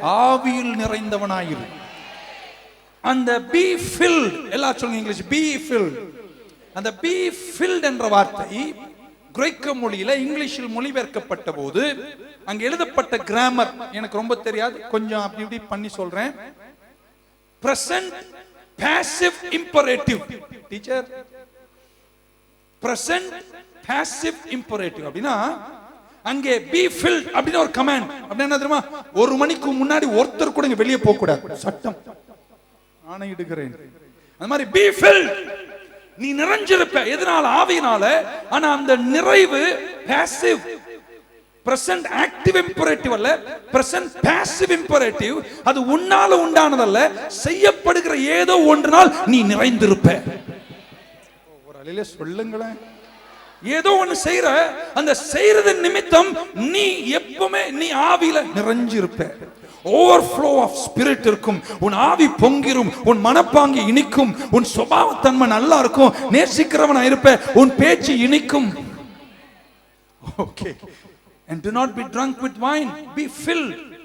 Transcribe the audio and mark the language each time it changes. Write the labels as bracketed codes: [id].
[ta] ஆவியில் நிறைந்தவனாயிரு. அந்த [en] be filled, [ta] எல்லாம் சொல்லுங்க இங்கிலீஷ், be filled. அந்த [en] be filled [ta] என்ற வார்த்தை கிரேக்க மொழியில இங்கிலீஷில் மொழிபெயர்க்கப்பட்ட போது அங்க எழுதப்பட்ட கிராமர் எனக்கு ரொம்ப தெரியாது, கொஞ்சம் அப்படி இப்படி பண்ணி சொல்றேன். [en] present passive imperative. [ta] Teacher, [en] present passive imperative [ta] அப்படினா அங்கே [en] be filled [ta] அப்படின ஒரு கமாண்ட். அப்படினா என்ன தெரியுமா? 1 மணிக்கு முன்னாடி ஒருத்தர் கூட இங்க வெளியே போக கூடாது, சட்டம். ஆணையிடுகிறேன். அந்த மாதிரி [en] be filled, [ta] நீ நிறைஞ்சிருப்ப. எதனால? ஆவியினால. ஆனா அந்த நிறைவு [en] passive, present active imperative [ta] அல்ல, [en] present passive imperative. [ta] அது உன்னால உண்டானதல்ல, செய்யப்படுகிற ஏதோ ஒன்றினால் நீ நிறைந்திருப்ப. ஒரு அலையில சொல்லுங்களேன், ஏதோ ஒன்னு செய்யற, அந்த செய்யறதன் நிமித்தம் நீ எப்பவுமே நீ ஆவியில நிறைஞ்சிருப்ப. [en] overflow of spirit [ta] இருக்கும். உன் ஆவி பொங்கிரும், உன் மனப்பாங்கி இனிக்கும், உன் சுபாவத்தன்மை நல்லா இருக்கும், நேசிக்கிறவனா இருப்ப, உன் பேச்சு இனிக்கும். Okay. [en] And do not be drunk with wine, be filled.